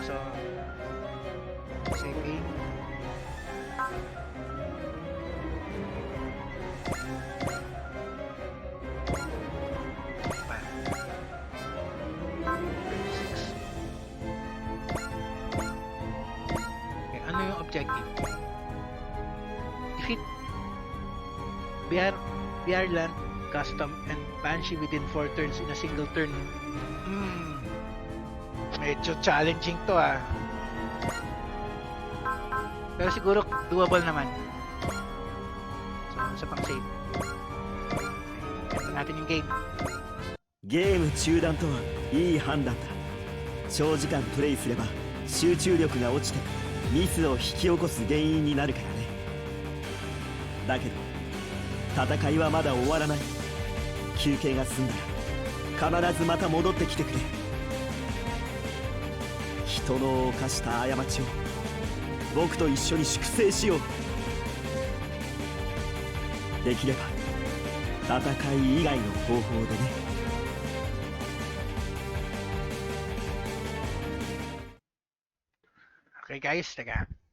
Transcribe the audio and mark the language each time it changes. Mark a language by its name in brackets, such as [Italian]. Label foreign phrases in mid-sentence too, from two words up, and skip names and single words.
[English] So save game. [Filipino] Okay, ano yung objective? [English] Defeat Land, Custom, and Banshee within 4 turns in a single turn. [Filipino] Medyo challenging to Pero siguro doable naman. So, sa pang-save. Ito natin yung game. [Japanese] ゲーム中断とはいい判断だ。長時間プレイすれば集中力が落ちてミスを引き起こす原因になるからね。だけど戦いはまだ終わらない。休憩が済んだら必ずまた戻ってきてくれ。人の犯した過ちを僕と一緒に粛清しよう。できれば戦い以外の方法でね。 [English] Okay, guys, [Filipino] teka.